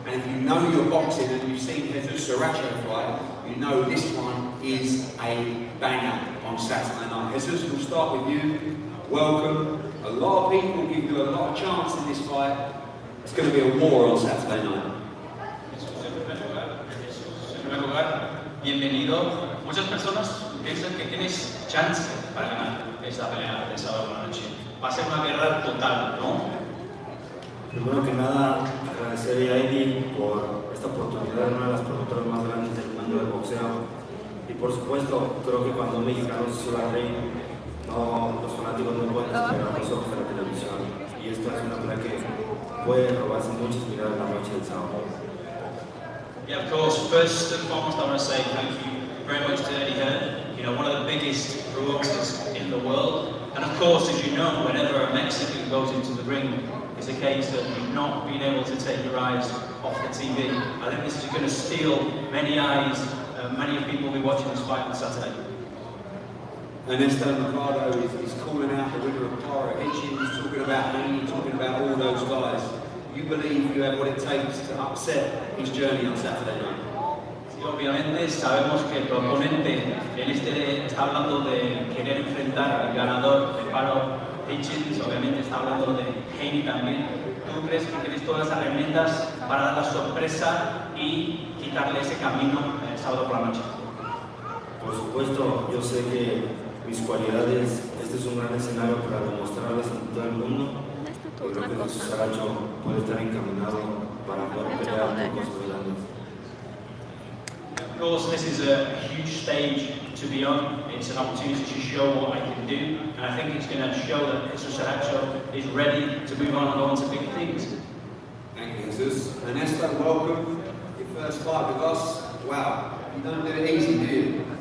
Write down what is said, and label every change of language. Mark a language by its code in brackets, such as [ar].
[en] And if you know your boxing and you've seen Jesus Sriracha fight, you know this one is a banger on Saturday night. Jesus, we'll start with you. Welcome. A lot of people give you a lot of chance in this fight. It's going to be a war on Saturday night. [es] En primer lugar, bienvenido. Muchas personas piensan que tienes chance para ganar esta pelea de sábado por la noche. Va a ser una guerra total, ¿no? Primero que nada, agradecer a Eddie por esta oportunidad de una de las promotoras más grandes del mundo del boxeo. Y por supuesto, creo que cuando un mexicano se sube al ring, los fanáticos no pueden esperar los ojos de la televisión. Y esto es una pelea que puede robarse muchas miradas la noche del sábado. [en] Yeah, of course. First and foremost, I want to say thank you very much to Eddie Hearn. You know, one of the biggest boxers in the world. And of course, as you know, whenever a Mexican goes into the ring, it's a case that you've not been able to take your eyes off the TV. I think this is going to steal many eyes. Many people will be watching this fight on Saturday. Ernesto Mercado is calling out the winner of Paro Hitchens, talking about Haney, talking about all those guys. You believe you have what it takes to upset his journey on Saturday night? [es] Sí, obviamente sabemos que el proponente está hablando de querer enfrentar al ganador de Paro Hitchens, obviamente está hablando de Haney también. ¿Tú crees que tienes todas las herramientas para dar la sorpresa y quitarle ese camino el sábado por la noche? Por supuesto, yo sé que mis cualidades, este es un gran escenario para demostrarles a todo el mundo. Yo creo que Jesús Saracho puede estar encaminado para poder pelear por cosas grandes. [en] Of course, this is a huge stage to be on. It's an opportunity to show what I can do, and I think it's going to show that Jesus Saracho is ready to move on and go on to big things. Thank you, Jesus. Ernesto, welcome. Your first fight with us. Wow, you don't do it easy, do you?